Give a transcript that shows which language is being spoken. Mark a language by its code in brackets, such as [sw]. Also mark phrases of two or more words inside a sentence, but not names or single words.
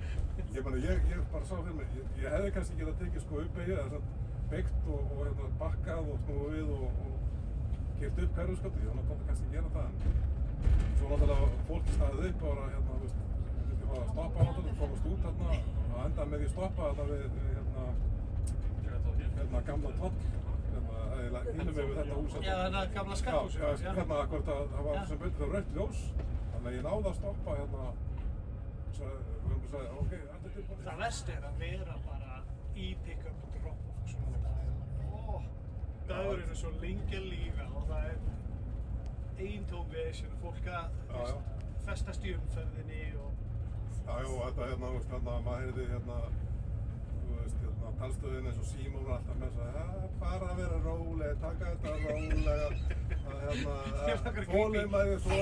[is] Ég bara sá fyrir mig, ég hefði kannski getað tekið sko uppbeygju eða beygt og bakkað og snúið við og keyrt upp Hverfisgötu, ég var kannski að gera það en svo náttúrulega fólki staðið upp og þú veist, vildi fara að stoppa náttúrulega, komast út og endaði með því að stoppa við gamla toll, hinum við þetta hús. Já, þetta gamla skatthús. Já, hvort það var sem betur það rautt ljós, þannig að ég náði að stoppa og sagði, ok, allir tilbúin. Það verst er að vera bara í pick-up og drop-off og svona þetta. Dagurinn er svo lengi að líða og það er eintóm vesen og fólk að festast í umferðinni og... Já, þetta maður heyrði þú veist, talstöðin eins og Símon var alltaf með þess bara að vera róleg, taka þetta rólega þolinmæði,